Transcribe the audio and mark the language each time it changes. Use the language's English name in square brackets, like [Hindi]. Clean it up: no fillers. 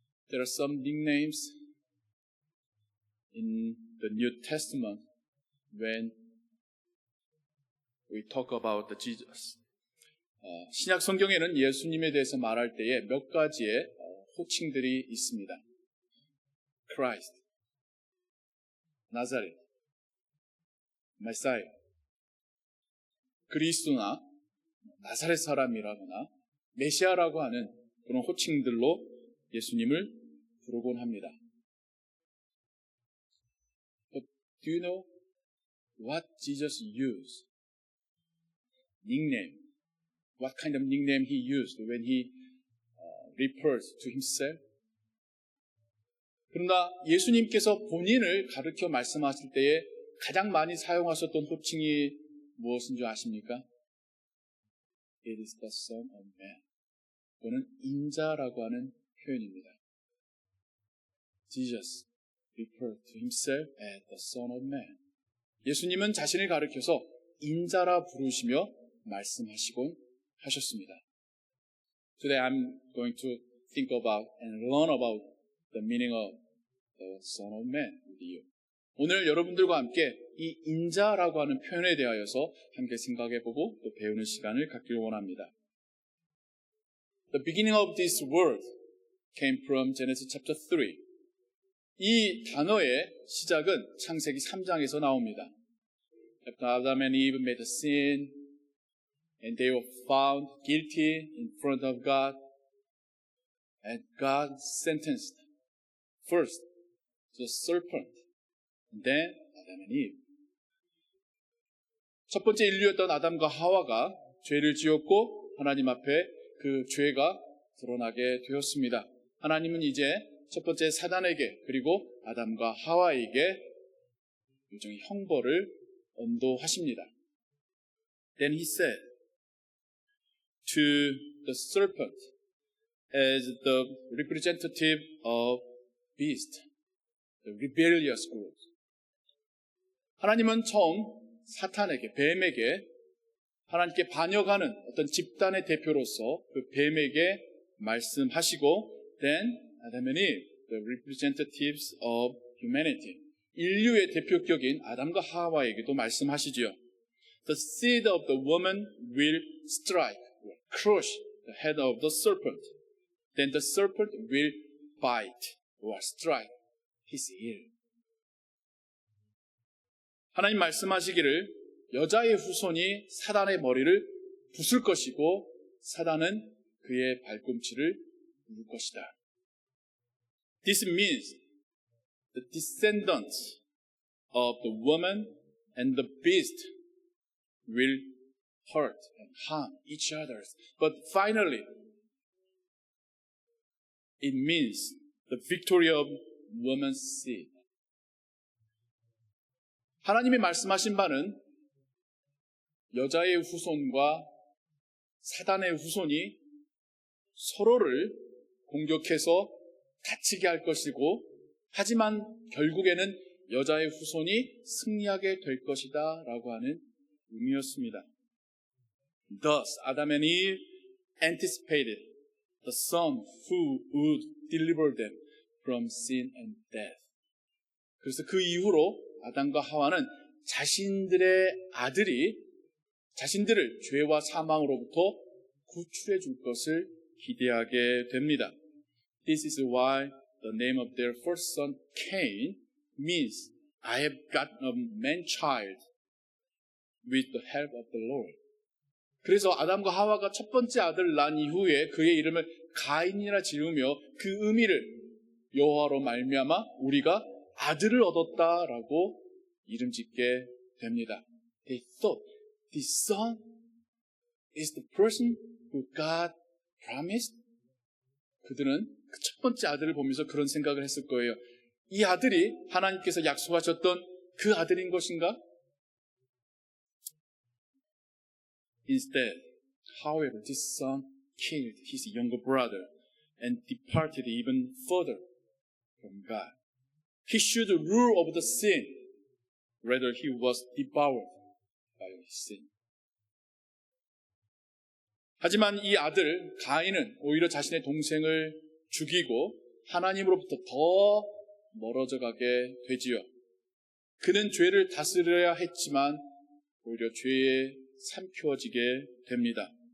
[English] There are some nicknames in the New Testament when we talk about the Jesus. [Korean] 신약 성경에는 예수님에 대해서 말할 때에 몇 가지의 호칭들이 있습니다. Christ, 나사렛, 메사야, 그리스도나 나사렛 사람이라거나 메시아라고 하는 그런 호칭들로 예수님을 부르곤 합니다. [English] But do you know what Jesus used? Nickname. What kind of nickname he used when he refers to himself? [Korean] 그러나 예수님께서 본인을 가르쳐 말씀하실 때에 가장 많이 사용하셨던 호칭이 무엇인 줄 아십니까? [English] It is the Son of Man. [Korean] 그거는 인자라고 하는 표현입니다. [English] Jesus referred to himself as the Son of Man. [Korean] 예수님은 자신을 가르쳐서 인자라 부르시며 말씀하시곤 하셨습니다. [English] Today I'm going to think about and learn about the meaning of the Son of Man with you. [Korean] 오늘 여러분들과 함께 이 인자라고 하는 표현에 대하여서 함께 생각해보고 또 배우는 시간을 갖기를 원합니다. [English] The beginning of this word came from Genesis chapter 3. [Korean] 이 단어의 시작은 창세기 3장에서 나옵니다. [English] After Adam and Eve made a sin and they were found guilty in front of God, and God sentenced first the serpent, and then Adam and Eve. [Korean] 첫 번째 인류였던 아담과 하와가 죄를 지었고 하나님 앞에 그 죄가 드러나게 되었습니다. 하나님은 이제 첫 번째 사단에게 그리고 아담과 하와에게 일종의 형벌을 언도하십니다. [English] Then he said to the serpent as the representative of beast, the rebellious group. [Korean] 하나님은 처음 사탄에게, 뱀에게 하나님께 반역하는 어떤 집단의 대표로서 그 뱀에게 말씀하시고 [English] then Adam and Eve, the representatives of humanity. [Korean] 인류의 대표격인 아담과 하와에게도 말씀하시지요. [English] The seed of the woman will strike, will crush the head of the serpent. Then the serpent will bite or strike his heel. [Korean] 하나님 말씀하시기를 여자의 후손이 사단의 머리를 부술 것이고 사단은 그의 발꿈치를 물 것이다. [English] This means the descendants of the woman and the beast will hurt and harm each other. But finally, it means the victory of woman's seed. [Korean] 하나님이 말씀하신 바는 여자의 후손과 사단의 후손이 서로를 공격해서 다치게 할 것이고 하지만 결국에는 여자의 후손이 승리하게 될 것이다 라고 하는 의미였습니다. [English] Thus, Adam and Eve anticipated the son who would deliver them from sin and death. [Korean] 그래서 그 이후로 아담과 하와는 자신들의 아들이 자신들을 죄와 사망으로부터 구출해 줄 것을 기대하게 됩니다. [English] This is why the name of their first son, Cain, means I have gotten a man-child with the help of the Lord. [Korean] 그래서 아담과 하와가 첫 번째 아들을 낳은 이후에 그의 이름을 가인이라 지으며 그 의미를 여호와로 말미암아 우리가 아들을 얻었다라고 이름 짓게 됩니다. [English] They thought this son is the person who God promised. [Korean] 그들은 그 첫 번째 아들을 보면서 그런 생각을 했을 거예요. 이 아들이 하나님께서 약속하셨던 그 아들인 것인가? [English] Instead, however, this son killed his younger brother and departed even further from God. He should rule over the sin, rather he was devoured by his sin. [Korean] 하지만 이 아들 가인은 오히려 자신의 동생을 죽이고 하나님으로부터 더 멀어져 가게 되지요. 그는 죄를 다스려야 했지만 오히려 죄에 삼켜지게 됩니다.